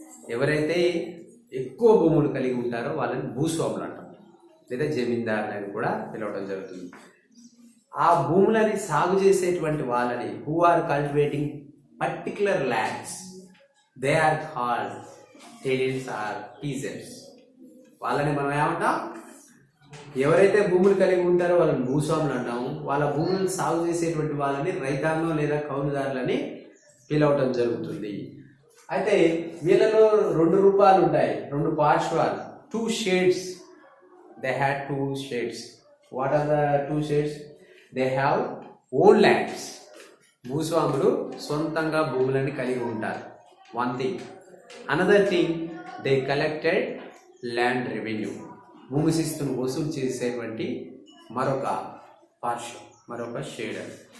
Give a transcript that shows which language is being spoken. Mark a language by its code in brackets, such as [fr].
[te] ఎవరైతే ఎక్కువ భూములు కలిగి ఉంటారో వాళ్ళని భూస్వాములు అంటారు, లేదా జమీందారులు అని కూడా పిలవడం జరుగుతుంది. ఆ భూములని సాగు చేసేటువంటి వాళ్ళని [en] who are cultivating particular lands, they are called tenants or peasants. [te] వాళ్ళని మనం ఏమంటాం? ఎవరైతే భూములు కలిగి ఉంటారో వాళ్ళని భూస్వాములు అంటాము. వాళ్ళ భూములను సాగు చేసేటువంటి వాళ్ళని రైతాంగం లేదా కౌలుదారులని పిలవటం జరుగుతుంది. అయితే వీళ్ళలో 2 రూపాలు ఉంటాయి, 2 పార్శ్వాలు, [en] 2 shades. They had 2 shades. What are the 2 shades? They have own lands. [te] భూస్వాములు సొంతంగా భూములని కలిగి ఉంటారు. [en] One thing. Another thing, they collected land revenue. [te] భూమి శిస్తును వసూలు చేసేటువంటి మరొక పార్శ్వం, మరొక షేడర్.